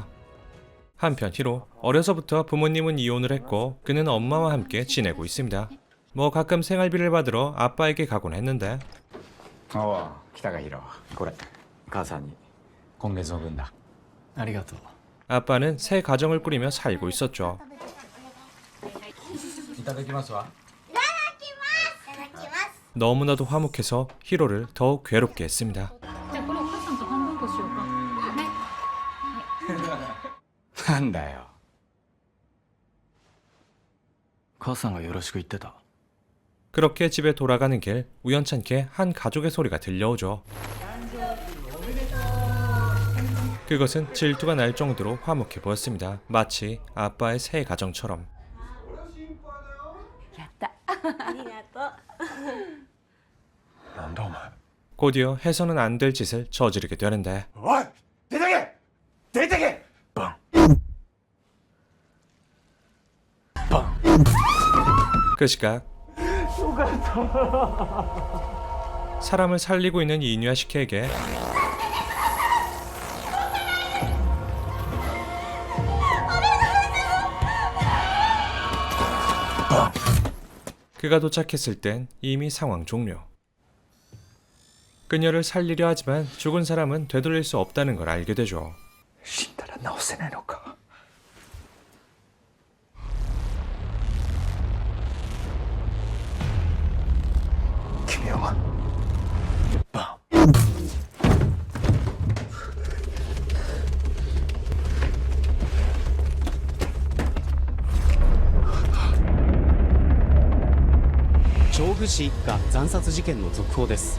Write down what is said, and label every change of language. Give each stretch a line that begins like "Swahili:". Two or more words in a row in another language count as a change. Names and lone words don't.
Korean: 한편 히로, 어려서부터 부모님은 이혼을 했고 그는 엄마와 함께 지내고 있습니다. 뭐 가끔 생활비를 받으러 아빠에게 가곤 했는데
Japanese: おお北がヒロこれ母さんに今月の分だありがとう
Korean: 아빠는 새 가정을 꾸리며 살고 있었죠.
Japanese: いただきますわ
Korean: 너무나도 화목해서 히로를 더욱 괴롭게 했습니다.
Japanese: じゃあこれお母さんと半分こしようかなんだよ母さんがよろしく言ってた
Korean: 그렇게 집에 돌아가는 길 우연찮게 한 가족의 소리가 들려오죠. 그것은 질투가 날 정도로 화목해 보였습니다. 마치 아빠의 새 가정처럼.
Japanese: やったありがとうなんだお前
Korean: 곧이어 해서는 안 될 짓을 저지르게 되는데
Japanese: おい出てけ出てけ
Korean: 그 시각 사람을 살리고 있는 이뉴야시키에게 그가 도착했을 땐 이미 상황 종료. 그녀를 살리려 하지만 죽은 사람은 되돌릴 수 없다는 걸 알게 되죠.
Japanese: 死んだら治せないのか君はバ調布市一家惨殺事件の続報です。